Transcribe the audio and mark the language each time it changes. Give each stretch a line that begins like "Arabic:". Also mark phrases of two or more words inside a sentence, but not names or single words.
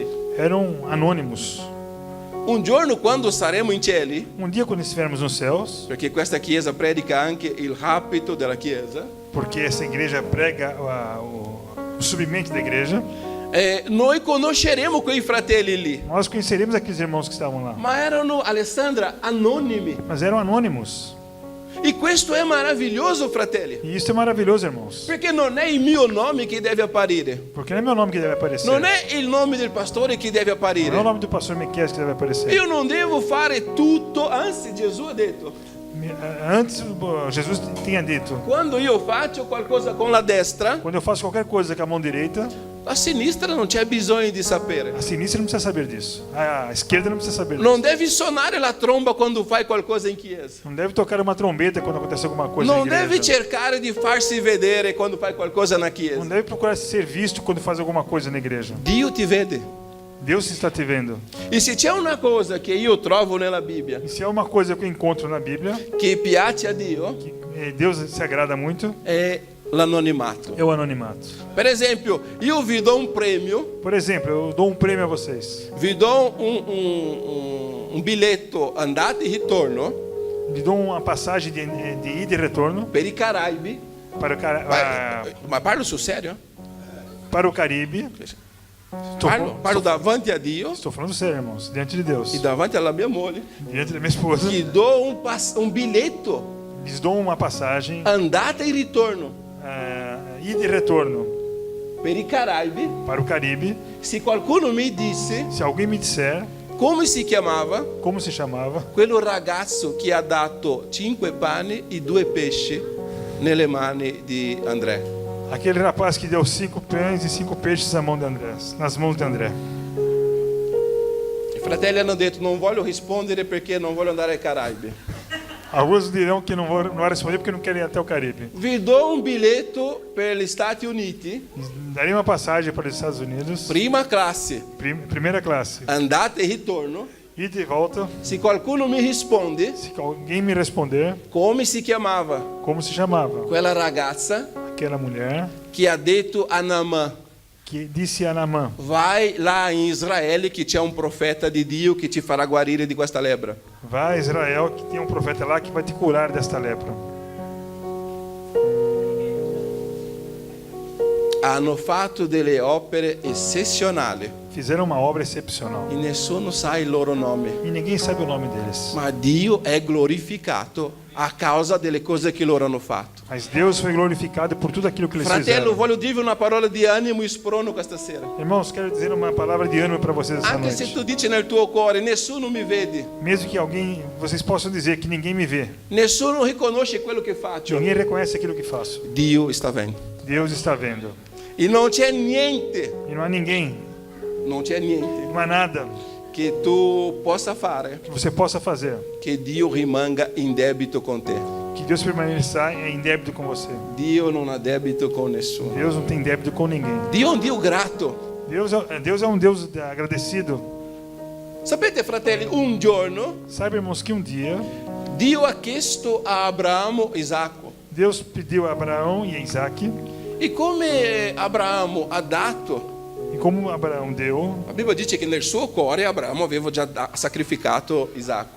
Portuguese: Eram anônimos.
Italian: Un giorno quando saremo in cieli,
Portuguese: Um dia, quando estivermos nos céus,
Italian: perché questa chiesa predica anche il rapito della chiesa,
Portuguese: porque essa igreja prega o submente da igreja,
Italian: noi conosceremo quei fratelli lì.
Portuguese: nós conheceremos aqueles irmãos que estavam lá.
Italian: Ma erano, Alessandra, anonimi.
Portuguese: Mas eram anônimos.
Italian: E questo è meraviglioso, fratelli.
Portuguese: E isso é maravilhoso, irmãos.
Italian: Perché non è il mio nome che deve apparire.
Portuguese: Porque não é meu nome que deve aparecer.
Italian: Non è il nome del pastore che deve
Portuguese: Não é o
Italian: apparire.
Portuguese: nome do pastor Miqueias que deve aparecer.
Italian: Io non devo fare tutto, anzi Gesù ha detto,
Portuguese: Antes, Jesus tinha dito:
Italian: quando io faccio qualcosa con la destra,
Portuguese: quando eu faço qualquer coisa com a mão direita,
Italian: la sinistra non c'è bisogno di sapere.
Portuguese: a sinistra não precisa saber disso. A esquerda não precisa saber disso.
Italian: Non devi suonare la tromba quando fai qualcosa in chiesa.
Portuguese: Não deve tocar uma trombeta quando acontece alguma coisa
Italian: Non
Portuguese: na
Italian: devi
Portuguese: igreja.
Italian: cercare di farsi vedere quando fai qualcosa na
Portuguese: Não
Italian: chiesa.
Portuguese: deve procurar ser visto quando faz alguma coisa na igreja.
Italian: Dio ti vede.
Portuguese: Deus está te vendo.
Italian: E se c'è una cosa che io trovo nella Bibbia
Portuguese: E se é uma coisa que eu encontro na Bíblia,
Italian: che piace a Dio,
Portuguese: que Deus se agrada muito,
Italian: è l'anonimato.
Portuguese: é o anonimato.
Italian: Per esempio, io vi do un premio,
Portuguese: Por exemplo, eu dou um prêmio a vocês.
Italian: vi do un biglietto andata e ritorno
Portuguese: Lhe dou uma passagem de ida e retorno
Italian: per i Caraibi.
Portuguese: para
Italian: Ma parlo sul serio?
Portuguese: para o Caribe.
Italian: Parlo davanti a Dio
Portuguese: Estou falando sério, irmãos, diante de Deus,
Italian: e davanti alla mia moglie.
Portuguese: diante da minha esposa.
Italian: Gli do un biglietto
Portuguese: Lhes dou uma passagem
Italian: andata e ritorno
Portuguese: ida e retorno
Italian: per i Caraibi.
Portuguese: para o Caribe.
Italian: Se qualcuno mi disse
Portuguese: Se alguém me disser
Italian: come si chiamava
Portuguese: como se chamava
Italian: quello ragazzo che ha dato 5 pani e 2 pesci nelle mani di André.
Portuguese: aquele rapaz que deu 5 pães e 5 peixes nas mãos de André.
Italian: I fratelli hanno detto non voglio rispondere perché non voglio andare ai Caraibi.
Portuguese: Alguns dirão que não vai responder porque não querem ir até o Caribe.
Italian: Vi do un biglietto per gli Stati Uniti,
Portuguese: Daria uma passagem para os Estados Unidos,
Italian: prima classe,
Portuguese: primeira classe,
Italian: andata e ritorno.
Portuguese: ida e volta.
Italian: Se qualcuno mi risponde
Portuguese: Se alguém me responder
Italian: come si chiamava
Portuguese: como se chamava
Italian: quella ragazza
Portuguese: aquela mulher
Italian: che ha detto a Naamã,
Portuguese: que disse a Naamã: vai lá em Israele que
Italian: c'è un profeta di Dio che ti farà guarire di questa lebbra.
Portuguese: vai a Israel, que tem um profeta lá que vai te curar desta lepra.
Italian: Hanno fatto delle opere eccezionali
Portuguese: Fizeram uma obra excepcional
Italian: e nessuno sa il loro nome,
Portuguese: e ninguém sabe o nome deles.
Italian: ma Dio è glorificato a causa delle cose che loro hanno fatto.
Portuguese: Mas Deus foi glorificado por tudo aquilo que eles
Italian: Fratello,
Portuguese: fizeram.
Italian: voglio dirvi una parola di animo e sprono questa sera.
Portuguese: Irmãos, quero dizer uma palavra de ânimo para vocês essa
Italian: Anche se
Portuguese: noite.
Italian: tu dici nel tuo cuore, nessuno mi vede,
Portuguese: Mesmo que vocês possam dizer que ninguém me vê,
Italian: nessuno riconosce quello che faccio,
Portuguese: ninguém reconhece aquilo que faço.
Italian: Dio sta vendo.
Portuguese: Deus está vendo.
Italian: E non c'è niente,
Portuguese: E não há ninguém,
Italian: non c'è niente
Portuguese: não há nada
Italian: che tu possa fare
Portuguese: que você possa fazer
Italian: che Dio rimanga in debito con te.
Portuguese: que Deus permaneça em débito com você.
Italian: Dio non ha debito con nessuno.
Portuguese: Deus não tem débito com ninguém.
Italian: Dio è un Dio grato.
Portuguese: Deus é um Deus agradecido.
Italian: Sapete, fratelli, un giorno
Portuguese: Sabe, irmãos, que um dia
Italian: Dio ha chiesto a Abramo Isacco,
Portuguese: Deus pediu a Abraão e a Isaac
Italian: E come Abramo ha dato,
Portuguese: E como Abraão deu,
Italian: la Bibbia dice che nel suo cuore Abramo aveva già sacrificato Isacco.